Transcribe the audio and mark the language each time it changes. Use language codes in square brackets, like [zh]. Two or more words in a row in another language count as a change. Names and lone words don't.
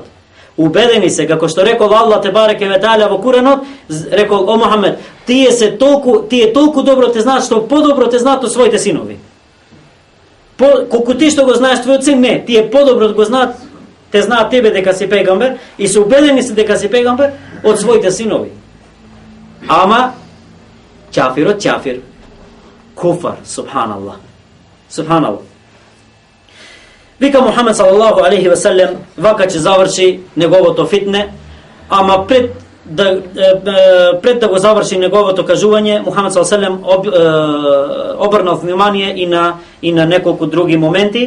[mk] Убедени се, како што рекол Аллах [ar] تبارك وتعالى [mk] во Куранот, рекол: о Мухамед, тие толку добро те знаат што подобро те знаат од своите синови. Колку ти што го знаеш твојот син, не, тие подобро го знаат, те знаат тебе дека си пегамбер и се убедени се дека си пегамбер од своите синови. Ама чафирот чафир, [ar] كفار، سبحان الله. Субханаллах. [mk] Вика Мухамед [ar] صلى الله عليه وسلم, [mk] вака ќе заврши неговото фитне, ама пред да го заврши неговото кажување, Мухамед [ar] صلى الله عليه وسلم [mk] обрнал внимание и на неколку други моменти.